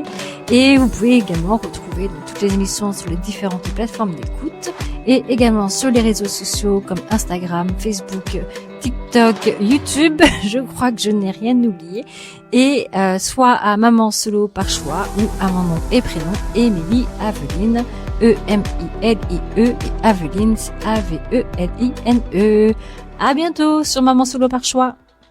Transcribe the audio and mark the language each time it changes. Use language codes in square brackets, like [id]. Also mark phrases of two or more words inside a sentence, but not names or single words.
[fr] Et vous pouvez également retrouver toutes les émissions sur les différentes plateformes d'écoute et également sur les réseaux sociaux comme Instagram, Facebook, TikTok, YouTube. Je crois que je n'ai rien oublié. Et soit à Maman Solo par choix ou à mon nom et prénom, Émilie Aveline, E-M-I-L-I-E et Aveline, A-V-E-L-I-N-E. À bientôt sur Maman Solo par choix.